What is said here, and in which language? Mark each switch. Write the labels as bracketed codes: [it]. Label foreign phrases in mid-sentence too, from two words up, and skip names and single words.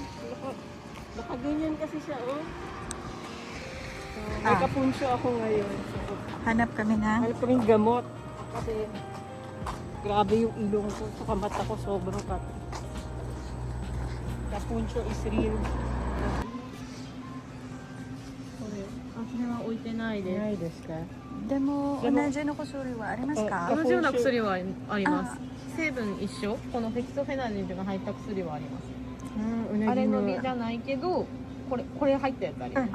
[tl] Nakaganyan kasi siya, oh. So, may kapunsyo ako ngayon. So, Hanap kami na. hanap kaming gamot. Kasi grabe yung ilong ko. Saka mata ko sobrang pati. [en] Kapunsyo is real. [ja] それは置いてないです。ないですか? でも、同じの薬はありますか？同じような薬はあります。成分一緒。このフェキソフェナジンが入った薬はあります。あれの実じゃないけど、これ入ったやつあります。